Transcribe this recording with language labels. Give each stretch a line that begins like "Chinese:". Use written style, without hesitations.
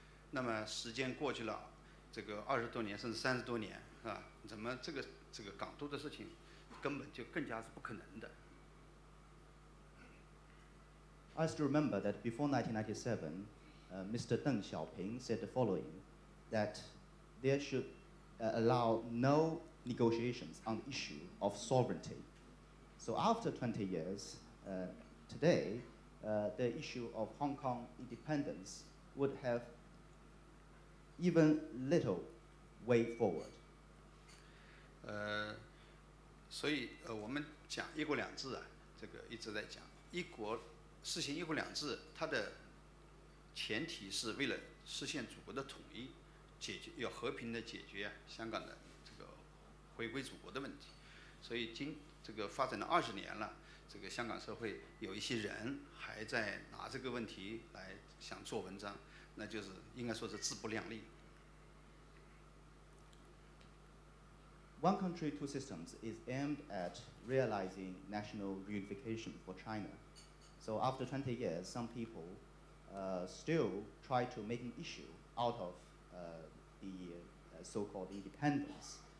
Chinese: 那么时间过去了，这个20多年甚至30多年，怎么这个港督的事情根本就更加是不可能的。
English: I still remember that before 1997, Mr. Deng Xiaoping said the following, that there should allow no negotiations on the issue of sovereignty. So after 20 years, today, the issue of Hong Kong independence would have even little way forward.
Chinese: 所以我们讲一国两制啊，这个一直在讲实行一国两制，它的前提是为了实现祖国的统一，要和平的解决香港的这个回归祖国的问题。所以这个发展了20年了，这个香港社会有一些人还在拿这个问题来想做文章，那就是应该说是自不量力。
English: One country, two systems is aimed at realizing national reunification for China. So after 20 years, some people still try to make an issue out of the so-called independence.